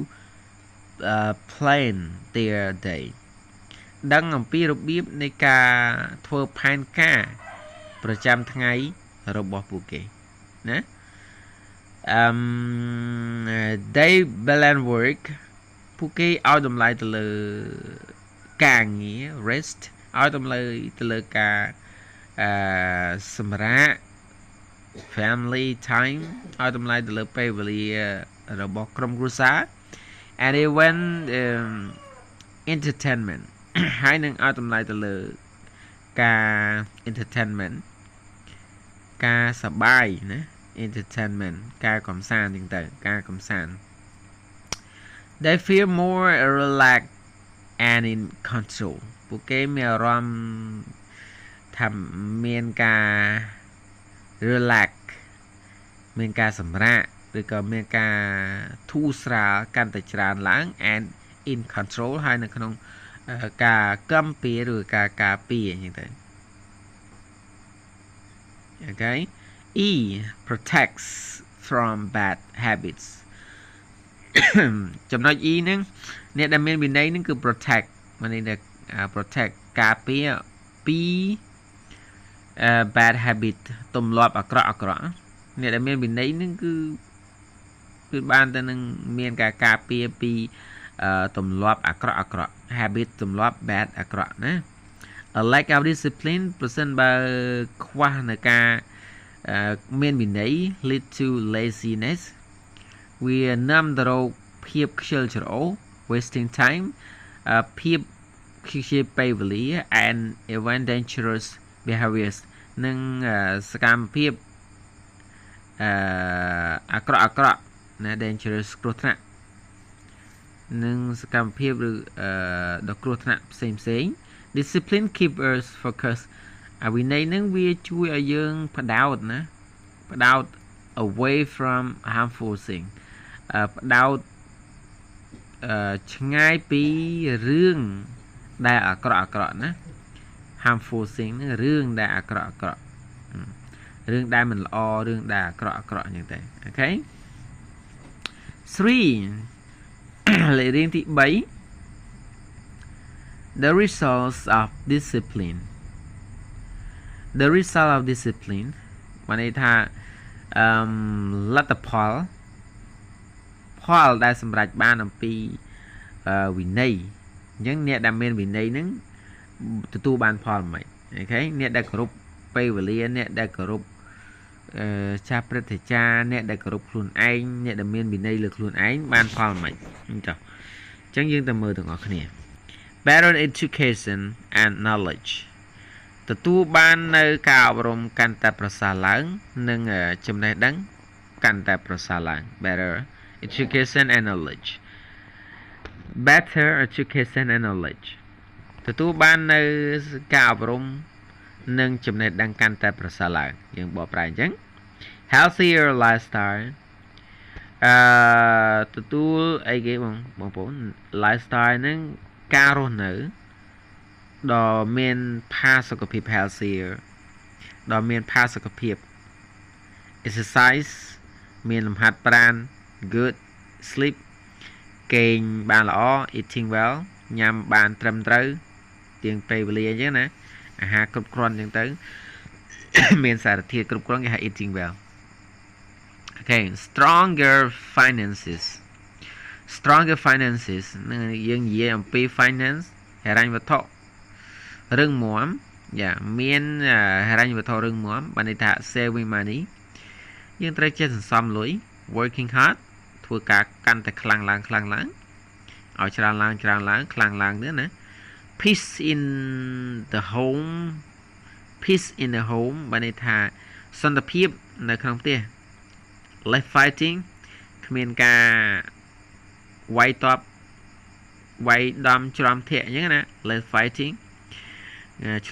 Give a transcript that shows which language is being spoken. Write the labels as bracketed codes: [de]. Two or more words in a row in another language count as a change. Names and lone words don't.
[en] plan their day [km] ដឹងអំពីរបៀបនៃការធ្វើផែនការប្រចាំថ្ងៃរបស់ពួកគេណា [en] they balance work [km] ពួកគេឲ្យតម្លៃទៅលើការ ងារ rest ឲ្យតម្លៃទៅលើការសម្រាក [en] family time [km] ឲ្យតម្លៃទៅលើពេលវេលារបស់ក្រុមគ្រួសារ and [en] even entertainment [km] ហើយនឹងឲ្យតម្លៃទៅលើការ entertainment ការសប្បាយណា entertainment ការកម្សាន្ត ចឹងទៅការកម្សាន្ត [en] they feel more relaxed and in control [km] ពួកគេមានអារម្មណ៍ថាមានការ relax មានការសម្រាកឬក៏មានការធូរស្រាលកាន់តែច្រើនឡើង [en] and in control [km] ហើយនៅក្នុងការកំពារឬការពារចឹងទៅ [en] okay E protects from bad habits [km] ចំណុច E ហ្នឹងអ្នកដែលមានវិន័យហ្នឹងគឺ protect មានន័យថា protect ការពារពី bad habit ទម្លាប់អាក្រក់អ្នកដែលមានវិន័យហ្នឹងគឺបានទៅនឹងមានការការ ពារពីទម្លាប់អាក្រក់ habit ទម្លាប់ bad អាក្រក់ណា [en] a lack of discipline [km] ប្រសិនបើខ្វះនៅការមានវិន័យ [en] lead to laziness [km] វានាំទៅរកភាពខ្ជិលច្រអូស [en] wasting time [km] ភាពខ្ជិលពេលវេលា [en] and even dangerous behaviors [km] និងសកម្មភាព អាក្រក់ណា dangerous គ្រោះថ្នាក់និងសកម្មភាពឬដ៏គ្រោះថ្នាក់ផ្សេង [en] discipline keep us focus [km] វិន័យនឹងវាជួយឲ្យយើងផ្ដោត [en] away from harmful thing [km] ផ្ដោតឆ្ងាយពីរឿងដែលអាក្រក់ណា [en] harmful thing [km] ហ្នឹងរឿងដែលអាក្រក់រឿងដែលមិនល្អរឿងដែលអាក្រក់អញ្ចឹងទៅអូខេ 3 លេខរៀងទី3 [en] the results of discipline [km] បានន័យថាលទ្ធផលដែលសម្រេចបានអំពីវិន័យអញ្ចឹងអ្នកដែលមានវិន័យហ្នឹងទទួលបានផល មិនអូខេអ្នកដែលគោរពពេលវេលាអ្នកដែលគោរពចាស់ព្រឹទ្ធាចារ្យអ្នកដែលគោរពខ្លួន ឯងអ្នកដែលមានវិន័យលើខ្លួនឯងបានផលមិនអញ្ចឹងយើងទៅមើលទាំងអស់គ្នា [en] better education and knowledge [km] ទទួលបាននៅការអប់រំកាន់តែប្រសើរឡើងនិងចំណេះដឹងកាន់តែប្រសើរឡើង [en] better education and knowledge [km] ទទួលបាននៅការអប់រំនិងចំណេះដឹងកាន់តែប្រសើរឡើងយើងបកប្រែអញ្ចឹង [en] healthier lifestyle [km] ទទួលអីគេបងប្អូន lifestyle ហ្នឹងការរស់នៅដ៏មានផា សុកភាព healthier ដ៏មានផាសុកភាព exercise មានលំហាត់ប្រាណ [en] good sleep [km] គេងបានល្អ [en] eating well [km] ញ៉ាំបានត្រឹមត្រូវទៀងពេលវេលាអញ្ចឹងណាអាហារគ្រប់គ្រាន់អញ្ចឹងទៅ មានសារធាតុគ្រប់គ្រាន់គេហៅ [en] eating well okay stronger finances [km] នឹងយើងនិយាយអំពី finance ហិរញ្ញវត្ថុរឹងមាំមានហិរញ្ញវត្ថុរឹងមាំបានន័យថា [en] saving money [km] យើងត្រូវចេះសន្សំលុយ [en] working hard [km] ធ្វើការកាន់តែខ្លាំងឡើងឲ្យច្រើនឡើងខ្លាំងឡើងទៀតណា [en] peace in the home [km] បានន័យថាសន្តិភាពនៅក្នុងផ្ទះ [en] less fighting [km] គ្មានការវាយតប់វាយដំច្រំធាក់អញ្ចឹងណា [en] less fighting [km] ឆ្លោះ